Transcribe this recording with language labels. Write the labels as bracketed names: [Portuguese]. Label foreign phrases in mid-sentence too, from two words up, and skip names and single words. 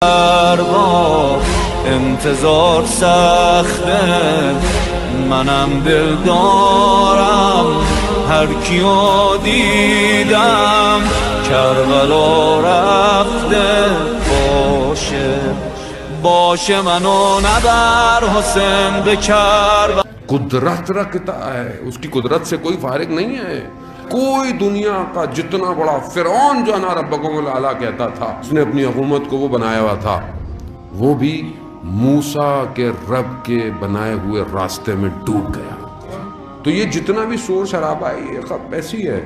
[Persian] با انتظار سخته، منم دل دارم هر کیو دیدم کربلا رفته. باشه منو نبر حسین به کربلا. [Urdu] قدرت رکھتا ہے، اس کی قدرت سے کوئی فارغ نہیں ہے. کوئی دنیا کا جتنا بڑا فرعون جو [Arabic] نا ربکم الاعلیٰ [Urdu] کہتا تھا، اس نے اپنی حکومت کو وہ بنایا ہوا تھا، وہ بھی موسیٰ کے رب کے بنائے ہوئے راستے میں ڈوب گیا. تو یہ جتنا بھی شور شرابہ ہے یہ سب ایسی ہے.